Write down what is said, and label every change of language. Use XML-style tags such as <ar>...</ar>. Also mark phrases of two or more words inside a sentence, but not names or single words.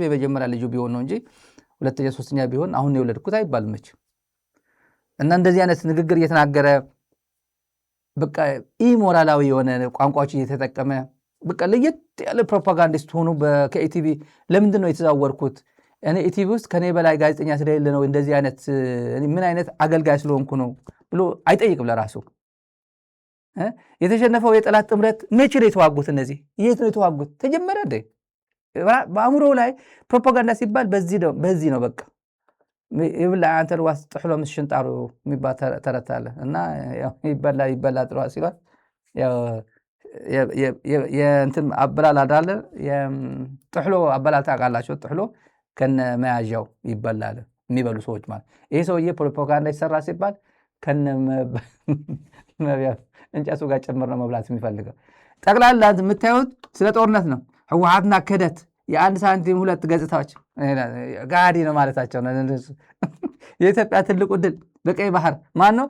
<am>የመጀመሪያ ልጁ ቢሆን ነው እንጂ ሁለተኛ ሶስተኛ ቢሆን አሁን ነው የወለድኩት አይባልም መቼም። እና እንደዚህ አይነት ንግግር እየተናገረ በቃ ኢሞራላዊ የሆነ ቋንቋዎችን እየተጠቀመ በቃ ለየት ያለ ፕሮፓጋንዲስት ሆኖ ከኢቲቪ ለምንድን ነው የተዛወርኩት እኔ ኢቲቪ ውስጥ ከኔ በላይ ጋዜጠኛ ስለሌለ ነው እንደዚህ አይነት ምን አይነት አገልጋይ ስለሆንኩ ነው ብሎ አይጠይቅም ለራሱ። የተሸነፈው የጠላት ጥምረት መቼ ነው የተዋጉት? እነዚህ የት ነው የተዋጉት? ተጀመረ እንዴ? በአእምሮ ላይ ፕሮፓጋንዳ ሲባል በዚህ ነው በቃ ይብላ አንተ</am> <ti>ልዋስ ጥሕሎ ምስ ሽንጣሩ</ti> <am>የሚባል ተረት አለ እና ይበላ ጥሩ ሲሏል የእንትን አበላል አዳለ ጥሕሎ አበላል ታውቃላችሁ። ጥሕሎ ከነ መያዣው ይበላል የሚበሉ ሰዎች ማለት ይሄ ሰውዬ ፕሮፓጋንዳ ይሰራ ሲባል ከነ መብያ እንጨቱ ጋር ጭምር ነው መብላት የሚፈልገው። ጠቅላላ የምታዩት ስለ ጦርነት ነው። ህወሓትና ክህደት የአንድ ሳንቲም ሁለት ገጽታዎች ጋዲ ነው ማለታቸው ነው። የኢትዮጵያ ትልቁ ድል በቀይ ባህር ማን ነው?</am>